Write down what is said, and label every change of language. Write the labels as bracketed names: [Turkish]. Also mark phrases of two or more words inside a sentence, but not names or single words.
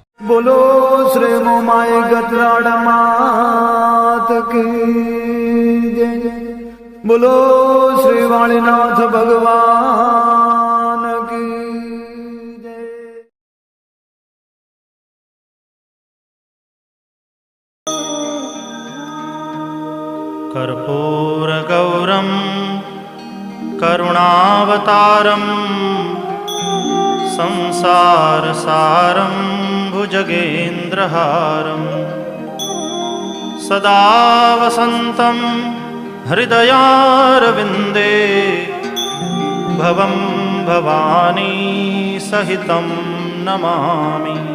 [Gujarati] બોલો શ્રી મોમાય ગતરાડ માત કી જય. બોલો શ્રી વાણીનાથ ભગવાન કી જય. [Sanskrit] कर्पूरगौरं करुणावतारं संसारसारं भुजगेन्द्रहारं सदा वसन्तं हृदयारविन्दे भवं भवानी सहितं नमामि.